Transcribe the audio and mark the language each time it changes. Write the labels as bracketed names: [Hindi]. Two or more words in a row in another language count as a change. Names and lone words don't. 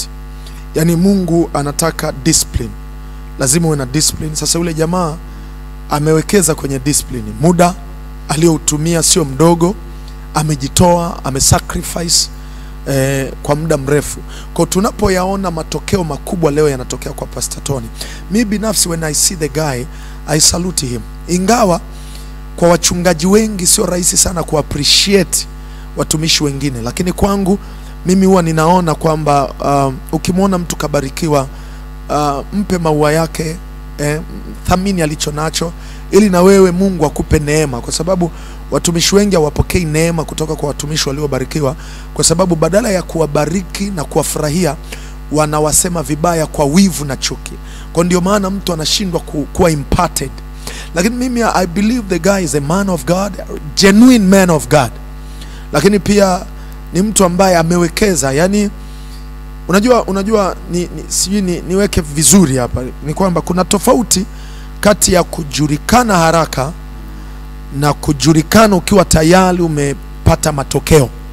[Swahili] Yani Mungu anataka discipline. Lazima uwe na discipline. Sasa yule jamaa amewekeza kwenye discipline. Muda aliyoutumia sio mdogo, amejitoa, amesacrifice kwa muda mrefu. Kwa tunapoyaona matokeo makubwa leo yanatokea kwa Pastor Tony, mimi binafsi [English] when I see the guy I salute him. [Swahili] Ingawa kwa wachungaji wengi sio rahisi sana ku appreciate watumishi wengine, lakini kwangu mimi huwa ninaona kwamba ukimwona mtu kabarikiwa, mpe maua yake, thamini alicho nacho, ili na wewe Mungu akupe neema, kwa sababu watumishi wengi hawapokei neema kutoka kwa watumishi waliobarikiwa, kwa sababu badala ya kuwabariki na kuwafurahia wanawasema vibaya kwa wivu na chuki. Kwa ndio maana mtu anashindwa kuwa imparted. Lakini mimi [English] I believe the guy is a man of God, genuine man of God. [Swahili] Lakini pia ni mtu ambaye amewekeza. Yani unajua niweke vizuri hapa, ni kwamba kuna tofauti kati ya kujulikana haraka na kujulikana ukiwa tayari umepata matokeo.